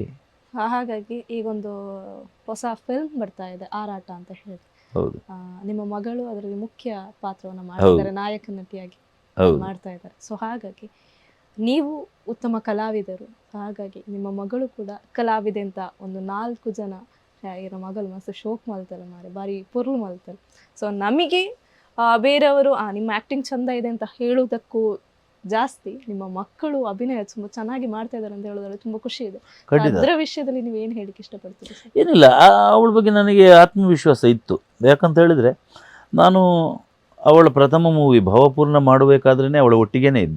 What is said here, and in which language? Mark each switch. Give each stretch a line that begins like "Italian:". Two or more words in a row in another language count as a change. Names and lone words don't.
Kannada: ಈಗೊಂದು ಹೊಸ ಫಿಲ್ಮ್ ಬರ್ತಾ ಇದೆ, ಆರಾಟ ಅಂತ ಹೇಳಿ. ಹೌದು ನಿಮ್ಮ ಮಗಳು ಅದರಲ್ಲಿ ಮುಖ್ಯ ಪಾತ್ರವನ್ನು ಮಾಡ್ತಿದ್ದಾರೆ, ನಾಯಕ ನಟಿಯಾಗಿ ಹೌದು ಮಾಡ್ತಾ ಇದ್ದಾರೆ. ಸೊ ಹಾಗಾಗಿ ನೀವು ಉತ್ತಮ ಕಲಾವಿದರು, ಹಾಗಾಗಿ ನಿಮ್ಮ ಮಗಳು ಕೂಡ ಕಲಾವಿದೆ ಅಂತ ಒಂದು 4 ಜನ ಇರೋ ಮಗಳು
Tulu: ಮಸ್ತ್ ಶೋಕ್ ಮಲ್ತಾರೆ ಮಾರೆ, ಬಾರಿ ಪುರ್ಲು ಮಲ್ತಾರೆ.
Kannada: ಸೊ ನಮಗೆ ಬೇರೆಯವರು ನಿಮ್ಮ ಆ್ಯಕ್ಟಿಂಗ್ ಚಂದ ಇದೆ ಅಂತ ಹೇಳೋದಕ್ಕೂ ಜಾಸ್ತಿ ನಿಮ್ಮ ಮಕ್ಕಳು ಅಭಿನಯ ತುಂಬ ಚೆನ್ನಾಗಿ ಮಾಡ್ತಾ ಇದ್ದಾರೆ ಅಂತ ಹೇಳೋದ್ರಲ್ಲಿ ತುಂಬ ಖುಷಿ ಇದೆ. ಖಂಡಿತ. ಅದರ ವಿಷಯದಲ್ಲಿ ನೀವು ಏನು ಹೇಳಿಕ್ಕೆ ಇಷ್ಟಪಡ್ತೀರಿ ಸರ್? ಏನಿಲ್ಲ, ಅವಳ ಬಗ್ಗೆ ನನಗೆ ಆತ್ಮವಿಶ್ವಾಸ ಇತ್ತು. ಯಾಕಂತ ಹೇಳಿದರೆ ನಾನು ಅವಳ ಪ್ರಥಮ ಮೂವಿ ಭಾವಪೂರ್ಣ ಮಾಡಬೇಕಾದ್ರೇ ಅವಳ ಒಟ್ಟಿಗೇನೆ ಇದ್ದೆ.